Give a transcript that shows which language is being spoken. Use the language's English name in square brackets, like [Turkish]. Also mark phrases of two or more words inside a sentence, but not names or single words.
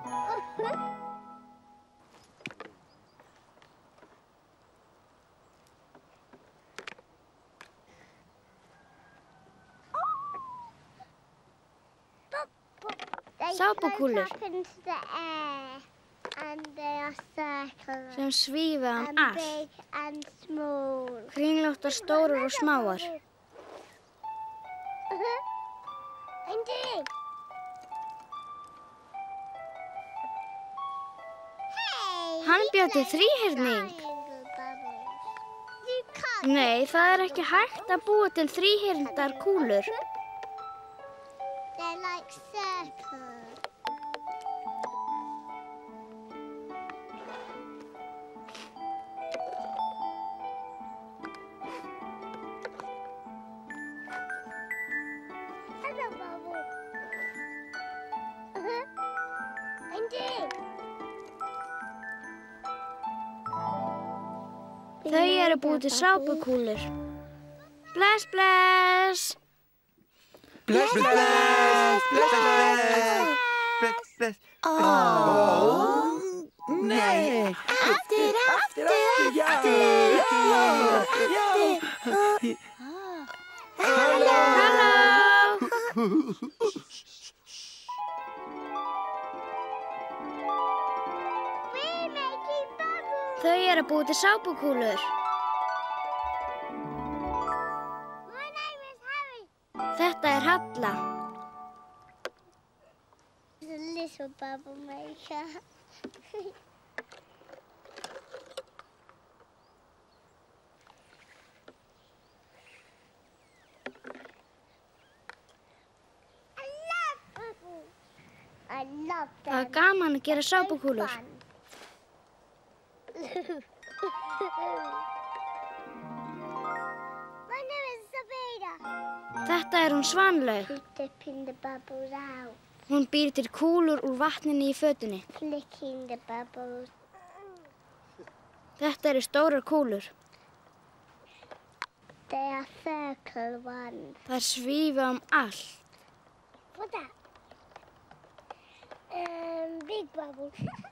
[English] They [Icelandic] Sápukúlur. [English] float up into the air and they are circular [Icelandic] Sem svífa [English] and [Icelandic] allt. [English] big and small. [Icelandic] Kringlóttar stórar og smáar. [English] Indeed. Hey, [Icelandic] Hann bjó til [English] like [Icelandic] þríhyrning. [English] triangle bubbles. You can't [Icelandic] Nei, [English] get [Icelandic] það er ekki hægt að búa til þríhyrndar kúlur. [English] They're like circles. Hello, bubble. Indeed. [Icelandic] Þau eru búið til sápukúlur. Bless, bless! Bless, bless, bless, bless, bless. Oh, nei. Aftur, já. Halló! [English] We're making bubbles. [Icelandic] Þau eru búið til sápukúlur. [English] My name is Harry. [Icelandic] Þetta er Halla. [English] The little bubble maker. I love bubbles. I love them. [Icelandic] Það er gaman að gera sápukúlur. [English] Fun. My name is Sabina. [Icelandic] Þetta er hún Svanlaug. [English] She's dipping the bubbles out, [Icelandic] Hún býr til kúlur úr vatninu í fötunni. [English] flicking the bubbles. [Icelandic] Þetta eru stórar kúlur. [English] They are circle ones. [Icelandic] Þær svífa allt. [English] What's that? Big bubble.